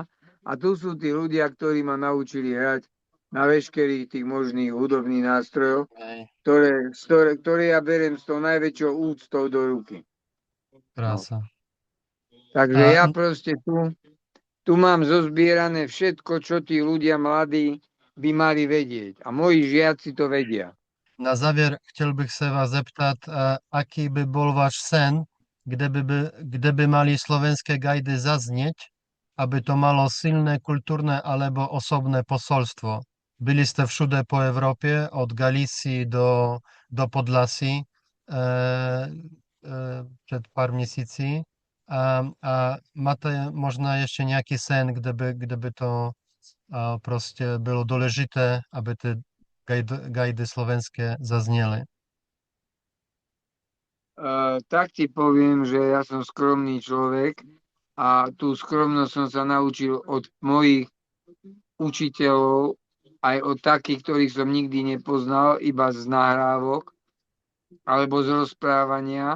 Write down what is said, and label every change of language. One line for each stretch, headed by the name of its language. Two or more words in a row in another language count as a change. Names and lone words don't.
Slovak: A tu sú tí ľudia, ktorí ma naučili hrať na veškerých tých možných hudobných nástrojov, ktoré ja beriem s tou najväčšou úctou do ruky. Krása. Takže ja proste tu mám zozbierané všetko, čo tí ľudia mladí by mali vedieť. A moji žiaci to vedia.
Czech: Na závěr chtěl bych se vás zeptat,
Slovak: aký by bol váš sen, kde by mali slovenské gajdy zaznieť, aby to malo silné kultúrne alebo osobné posolstvo.
Czech: Byli ste všude po Európe, od Galícii do Podlasí před pár měsící. A máte možná ještě nějaký sen, kde by to prostě bylo důležité, aby ty gajdy slovenské zaznieli?
Slovak: Tak ti poviem, že ja som skromný človek a tú skromnosť som sa naučil od mojich učiteľov, aj od takých, ktorých som nikdy nepoznal, iba z nahrávok alebo z rozprávania.